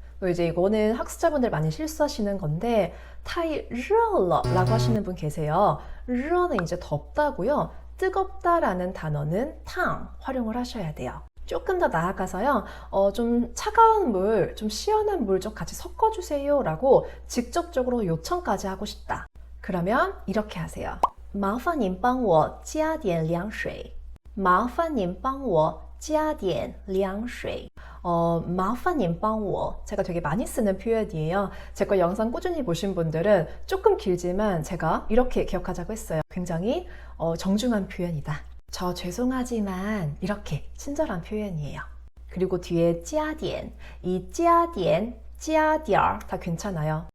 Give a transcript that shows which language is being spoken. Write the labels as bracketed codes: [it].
[ko] 이제 이거는 학습자분들 많이 실수하시는 건데 [zh] 太热了 [ko] 라고 하시는 분 계세요. 热는 이제 덥다고요. 뜨겁다라는 단어는 烫 활용을 하셔야 돼요. 조금 더 나아가서요. 좀 차가운 물, 좀 시원한 물 좀 같이 섞어주세요 라고 직접적으로 요청까지 하고 싶다. 그러면 이렇게 하세요. [zh] 麻烦您帮我加点凉水麻烦您帮我加点凉水麻烦您帮我 [ko] 제가 되게 많이 쓰는 표현이에요. 제 거 영상 꾸준히 보신 분들은 조금 길지만 제가 이렇게 기억하자고 했어요. 굉장히 정중한 표현이다. 저 죄송하지만 이렇게 친절한 표현이에요. 그리고 뒤에 加点 이 加点 加点다 괜찮아요.